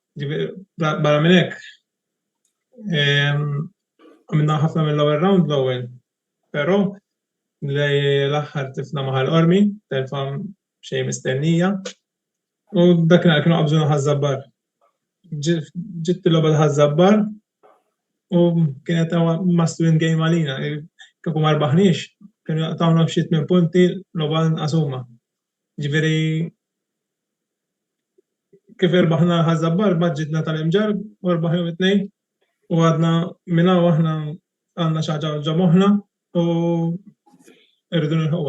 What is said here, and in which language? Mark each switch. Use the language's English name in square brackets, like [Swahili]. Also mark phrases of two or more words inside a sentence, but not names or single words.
[Maltese] Barra minn hekk għamilna ħafna mill-ewwel round l-ewwel. Però li l-aħħar tifna ma' l-Ormi, telfa xejn mistennija. U dakinhar kienu qabżuna ħaż-Żabbar. Ġiet il-logħba ħaż-Żabbar u kienet [English] must-win game [Maltese] għalina. Kieku ma rbaħniex, kienu jaqtawna f'xi 8 punti logħba nqasuma. Ġifieri kif irbaħna ħaż-Żabbar baġġitna tal-imġar u rbaħjhom it-tnejn u għadna minna aħna għandna xi ħaġa ġo moħħna u rridu nilħuha.